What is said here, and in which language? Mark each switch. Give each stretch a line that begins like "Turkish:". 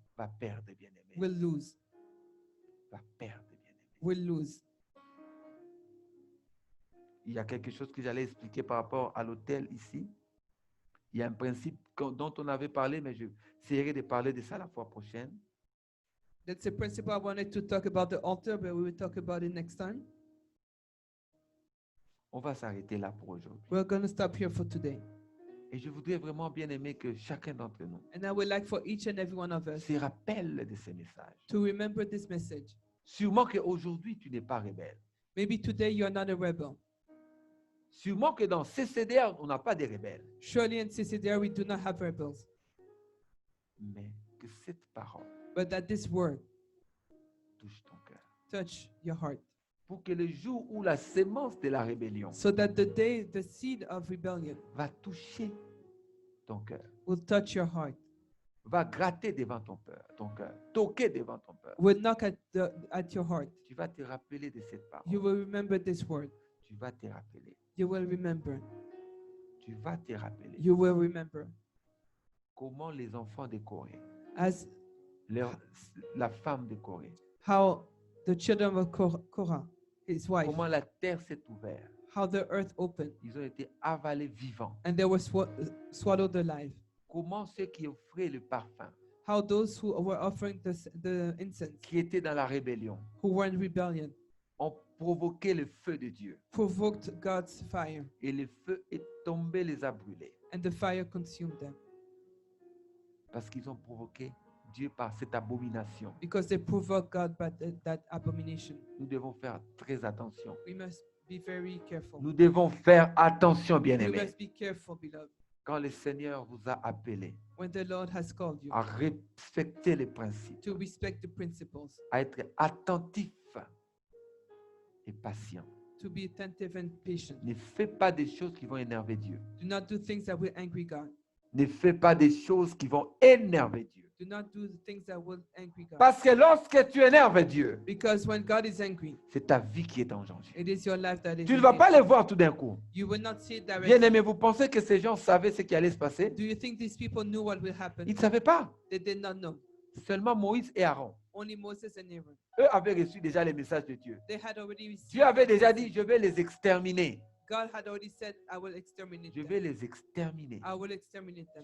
French: va perdre, bien-aimé.
English: will lose.
French: Va perdre, bien-aimé.
English: Will lose.
French: Il y a quelque chose que j'allais expliquer par rapport à l'autel ici. Il y a un principe dont on avait parlé, mais je essaierai de parler de ça la fois prochaine.
English: That's a principle I wanted to talk about the altar, but we will talk about it next time.
French: On va s'arrêter là pour aujourd'hui.
English: We're going to stop here for today.
French: Et je voudrais vraiment bien aimer que chacun d'entre nous
English: And I would like for each and every one of us
French: se rappelle de ces messages.
English: to remember this message.
French: Sûrement qu'aujourd'hui, tu n'es pas rebelle.
English: Maybe today you are not a rebel.
French: Sûrement que dans CCDR, on n'a pas de rebelles.
English: Surely in CCDR we do not have rebels.
French: Mais que cette parole
English: But that this word
French: touche ton cœur.
English: touch your heart.
French: Pour que le jour où la sémence de la rébellion
English: So that the day the seed of rebellion
French: va toucher ton cœur,
English: will touch your heart,
French: va gratter devant ton cœur, toquer devant ton cœur,
English: will knock at your heart.
French: tu vas te rappeler de cette
English: You
French: parole.
English: will remember this word.
French: Tu vas te rappeler.
English: You will remember.
French: Tu vas te rappeler
English: You will remember.
French: comment les enfants de Corée,
English: As
French: la femme de Corée,
English: how the children of Korah, his wife,
French: comment la terre s'est ouverte.
English: how the earth opened
French: Ils ont été avalés vivants.
English: and they were swallowed alive.
French: Comment ceux qui offraient le parfum,
English: How those who were offering the incense,
French: qui étaient dans la rébellion,
English: who were in rebellion,
French: ont provoqué le feu de Dieu.
English: provoked God's fire,
French: Et le feu est tombé, les a brûlés.
English: and the fire consumed them
French: Parce qu'ils ont provoqué Dieu par cette abomination.
English: because they provoked God by that abomination.
French: Nous devons faire très attention.
English: We must be very careful.
French: Nous devons faire attention,
English: We
French: bien-aimés.
English: must be careful, beloved.
French: Quand le Seigneur vous a appelé
English: When the Lord has called you
French: à respecter les principes,
English: to respect the principles,
French: à être attentif et patient.
English: to be attentive and patient.
French: Ne fais pas des choses qui vont énerver Dieu.
English: Do not do things that will angry God.
French: Ne fais pas des choses qui vont énerver Dieu.
English: Do not do the things that will angry God.
French: Parce que lorsque tu énerves Dieu,
English: Because when God is angry,
French: c'est ta vie qui est en danger.
English: it is your life that is
French: Tu ne
English: in
French: vas pas
English: danger.
French: les voir tout d'un coup.
English: You will not see it directly.
French: Bien-aimés, vous pensez que ces gens savaient ce qui allait se passer?
English: Do you think these people knew what will happen?
French: Ils ne savaient pas.
English: They did not know.
French: Seulement Moïse et Aaron.
English: Only Moses and Aaron.
French: Eux avaient reçu déjà les messages de Dieu.
English: They had already received.
French: Dieu avait déjà dit, je vais les exterminer.
English: God had already said, I will exterminate
French: Je
English: them.
French: vais les exterminer.
English: I will exterminate them.